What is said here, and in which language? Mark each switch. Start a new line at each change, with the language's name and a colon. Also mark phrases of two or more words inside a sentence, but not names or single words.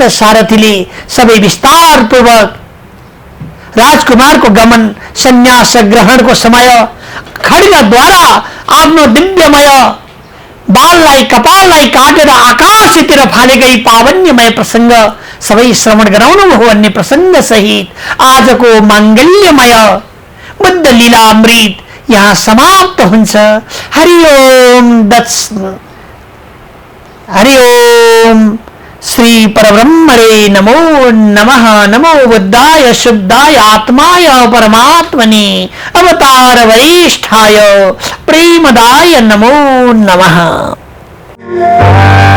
Nepali: सारथीले सबै विस्तारपूर्वक राजकुमारको गमन, सन्यास ग्रहणको समय, खड्गद्वारा आफ्नो दिव्यमय बाललाई कपाललाई काटेर आकाशतिर फालेकै पावन्यमय प्रसङ्ग सबै श्रवण गराउनु भयो भन्ने प्रसङ्ग सहित आजको माङ्गल्यमय बुद्ध लीलामृत यहाँ समाप्त हुन्छ।
Sanskrit: हरि ओम श्री परब्रह्मणे नमो नमः. नमो बुद्धाय शुद्धाय आत्माय परमात्मने अवतार वरिष्ठाय प्रेमदाय नमो नमः.